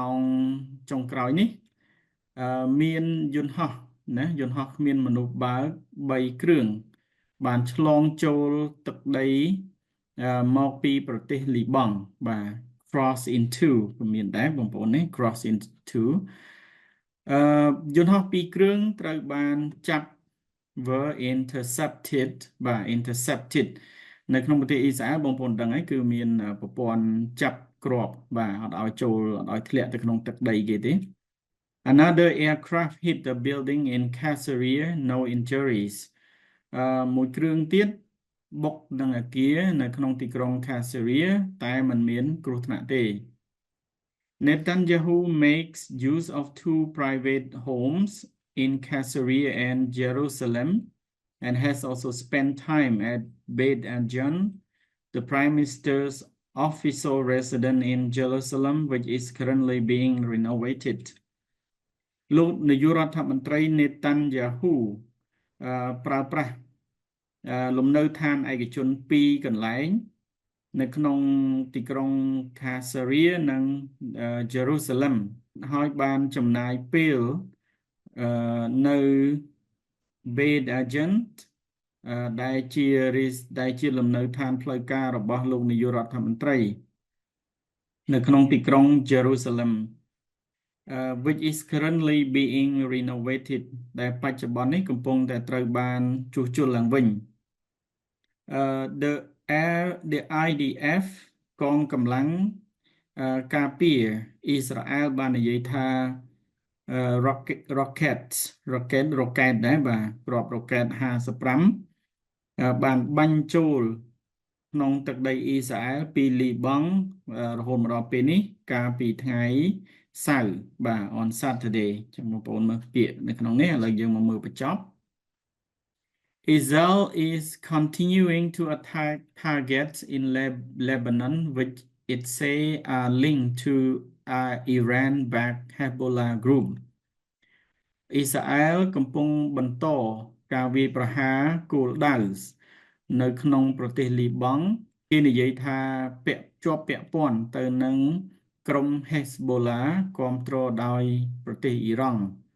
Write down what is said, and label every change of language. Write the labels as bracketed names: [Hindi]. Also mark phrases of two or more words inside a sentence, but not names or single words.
[Khmer] ងចុងក្រោយនេះមានយន្តហោះណាយន្តហោះគ្មានមនុស្សបើក3គ្រឿងបានឆ្លងចូល ទឹកដីមកពីប្រទេសលីបង់បាទ [English] cross into [Khmer] មានដែរបងប្អូននេះ [English] cross into [Khmer] យន្តហោះ2គ្រឿងត្រូវបានចាប់ [English] were intercepted [Khmer] បាទ intercepted នៅក្នុងប្រទេសអ៊ីស្រាអែលបងប្អូនដឹងហើយគឺមានប្រព័ន្ធចាប់គ្រាប់បាទអត់ឲ្យចូលអត់ឲ្យធ្លាក់ទៅក្នុងទឹកដីគេទេ [English] Another aircraft hit the building in Caesarea, no injuries. [Khmer] មួយគ្រឿងទៀតបុកនឹងអគារនៅក្នុងទីក្រុង Caesarea តែមិនមានគ្រោះថ្នាក់ទេ [English] Netanyahu makes use of 2 private homes in Caesarea and Jerusalem and has also spent time at Beit Ajan, the Prime Minister's official residence in Jerusalem, which is currently being renovated. [Khmer] លោកនាយករដ្ឋមន្ត្រី Netanyahu ប្រើប្រាស់លំនៅឋានឯកជន2កន្លែងនៅក្នុងទីក្រុង Caesarea និង Jerusalem ហើយបានចំណាយពេលនៅ Beit Ajan ដែលជាលំនៅឋានផ្លូវការរបស់លោកនាយករដ្ឋមន្ត្រីនៅក្នុងទីក្រុង Jerusalem [English] which is currently being renovated [Khmer] ដែលបច្ចុប្បន្ននេះកំពុងតែត្រូវបានជួសជុលឡើងវិញ [English] the IDF [Khmer] កងកម្លាំងការពារអ៊ីស្រាអែលបាននិយាយថា rocket ដែរបាទគ្រាប់ rocket 55បានបាញ់ចូលក្នុងទឹកដីអ៊ីស្រាអែលពីលីបង់រហូតមកដល់ពេលនេះកាលពីថ្ងៃសៅរ៍បាទ [English] on Saturday [Khmer] ចាំបងប្អូនមើលពាក្យនៅក្នុងនេះឥឡូវយើងមកមើលបញ្ចប់ [English] Israel is continuing to attack targets in Lebanon which it say are linked to Iran-backed Hezbollah group [Khmer] អ៊ីស្រាអែលកំពុងបន្តការវាយប្រហារគោលដៅនៅក្នុងប្រទេសលីបង់គេនិយាយថាជាប់ពាក់ព័ន្ធទៅនឹងក្រុម Hezbollah គាំទ្រដោយប្រទេសអ៊ីរ៉ង់